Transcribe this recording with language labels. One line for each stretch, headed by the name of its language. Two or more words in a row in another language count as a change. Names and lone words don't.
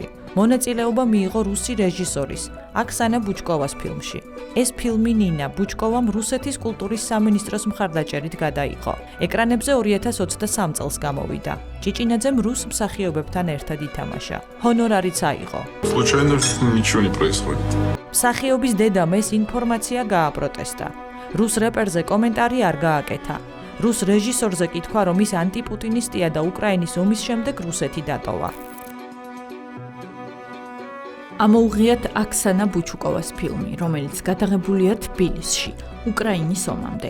Georgian: მონაწილეობა მიიღო რუსი რეჟისორის აქსანა ბუჩკოვას ფილმში. ეს ფილმი ნინა ბუჩკოვამ რუსეთის კულტურის სამინისტროს მხარდაჭერით გადაიღო. ეკრანებზე 2023 წელს გამოვიდა. ჭიჭინაძემ რუს მსახიობებთან ერთად ითამაშა. ჰონორარიც აიღო.
Russian: Случайно ничего не происходит.
Georgian: მსახიობის დედამ ეს ინფორმაცია გააპროტესტა. რუს რეპერზე კომენტარი არ გააკეთა. რუს რეჟისორზე კითხვა, რომ ის ანტიპუტინისტია და უკრაინის ომის შემდეგ რუსეთი დატოვა. ამოუღიათ აქსანა ბუჩუკოვას ფილმი, რომელიც გადაღებულია თბილისში, უკრაინის ომამდე.